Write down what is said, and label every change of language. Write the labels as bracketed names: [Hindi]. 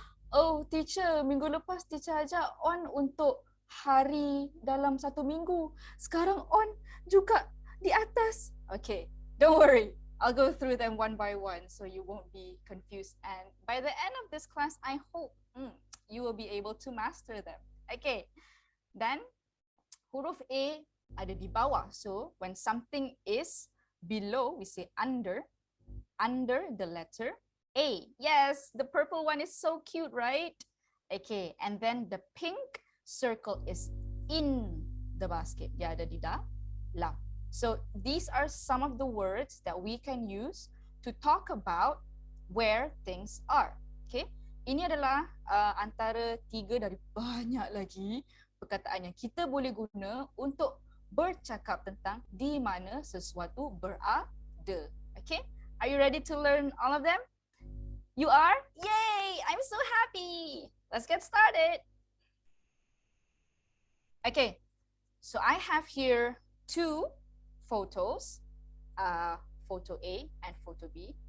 [Malay] Oh, teacher, minggu lepas teacher ajak on untuk hari dalam 1 minggu. Sekarang on juga di atas. [English] Okay, don't worry. I'll go through them one by one so you won't be confused. And by the end of this class, I hope you will be able to master them. [Malay] Okay, then huruf A ada di bawah. [English] So when something is below, we say under the letter A. Yes, the purple one is so cute, right? Okay, and then the pink circle is in the basket. [Malay] Dia ada di dalam. [English] So these are some of the words that we can use to talk about where things are. [Malay] Okay, ini adalah antara 3 dari banyak lagi perkataan yang kita boleh guna untuk bercakap tentang di mana sesuatu berada. [English] Okay, are you ready to learn all of them? You are? Yay! I'm so happy. Let's get started. Okay, so I have here 2 photos, photo A and photo B.